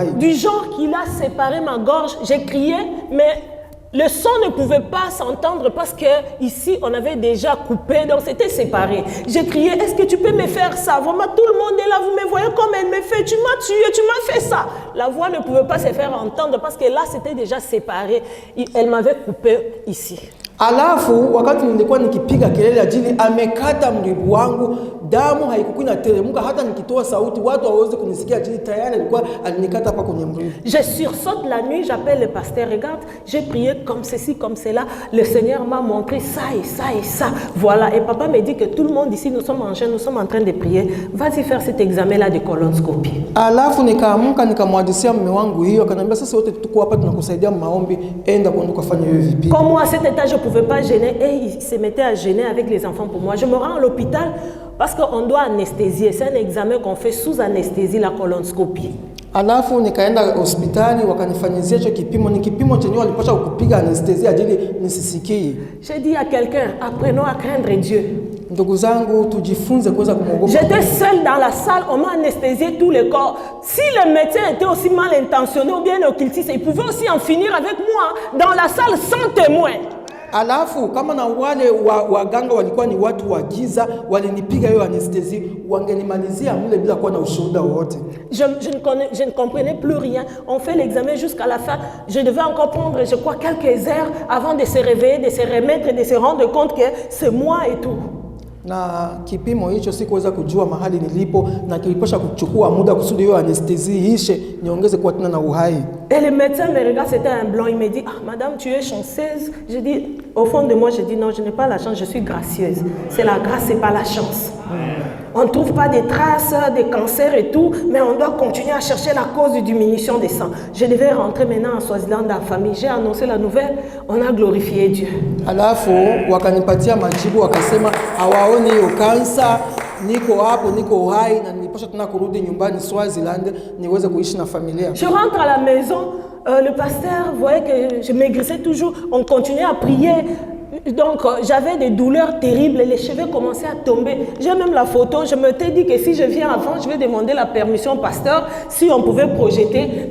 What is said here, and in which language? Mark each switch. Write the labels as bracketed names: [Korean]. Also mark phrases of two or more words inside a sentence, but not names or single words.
[French] Du genre qu'il a séparé ma gorge, j'ai crié mais le son ne pouvait pas s'entendre parce que ici on avait déjà coupé, donc c'était séparé. J'ai crié, est-ce que tu peux me faire ça? Vraiment tout le monde est là, vous me voyez comme elle me fait, tu m'as tué, tu m'as fait ça. La voix ne pouvait pas se faire entendre parce que là c'était déjà séparé. Elle m'avait coupé ici. [Swahili] Alafu wakati nilikuwa nikipiga kelele ajili amekata mribu wangu, damu haikuwa inateremka hata nikitoa sauti watu hawawezi kunisikia ajili tayari alikuwa alinikata hapa kwenye mribu. [French] Je sursaute la nuit, j'appelle le pasteur, regarde, j'ai prié comme ceci, comme cela. Le Seigneur m'a montré ça et ça et ça. Voilà, et papa me dit que tout le monde ici, nous sommes en jeûne, nous sommes en train de prier. Vas-y faire cet examen-là de colonoscopie. [Swahili] Alafu nikaamuka nikamwadisia mume wangu hiyo, akaniambia sasa wote tuko hapa tunakusaidia maombi, enda kwenda kufanya hiyo vipimo. [French] Comme moi à cet état je pouvais pas gêner et il se mettait à gêner avec les enfants pour moi. Je me rends à l'hôpital parce qu'on doit anesthésier. C'est un examen qu'on fait sous anesthésie, la colonoscopie. [Swahili] Alafu nikaenda hospitali wakanifanyizia hicho kipimo, ni kipimo chenye walipasha kupiga anestesia ajili nisisikie. [French] J'ai dit à quelqu'un, apprenons à craindre Dieu. [Swahili] Ndugu zangu tujifunze kuweza kumwogopa. [French] J'étais seule dans la salle, on m'a anesthésié tout le corps. Si le médecin était aussi mal intentionné ou bien occultiste, il pouvait aussi en finir avec moi dans la salle sans témoin. [Swahili] Alafu kama na wale waganga walikuwa ni watu wa giza, walinipiga hiyo anestesi, wangenimalizia mle bila kuwa na ushuhuda wote. [French] Je ne comprenais plus rien. On fait l'examen jusqu'à la fin. Je devais encore prendre, je crois, quelques heures avant de se réveiller, de se remettre, de se rendre compte que c'est moi et tout. [Swahili] Na kipimo hicho sikuweza kujua mahali nilipo na kilipasha kuchukua muda kusudi hiyo anestesi ishe niongeze kwa tena na uhai. [French] Et le médecin me regarde, c'était un blanc, il me dit, ah madame, tu es chanceuse. Je dis, au fond de moi, je dis non, je n'ai pas la chance, je suis gracieuse. C'est la grâce, c'est pas la chance. On ne trouve pas des traces de cancer et tout, mais on doit continuer à chercher la cause de diminution des sangs. Je devais rentrer maintenant en Swaziland dans la famille. J'ai annoncé la nouvelle, on a glorifié Dieu. [Swahili] Alafu wakanipatia majibu wakasema hawaoni hiyo kansa, niko hapo, niko uhai na nilipaswa tena kurudi nyumbani Swaziland niweze kuishi na familia. [French] Je rentre à la maison, le pasteur voyait que je maigrissais toujours, on continuait à prier. Donc j'avais des douleurs terribles, les cheveux commençaient à tomber. J'ai même la photo, je me suis dit que si je viens avant, je vais demander la permission au pasteur si on pouvait projeter.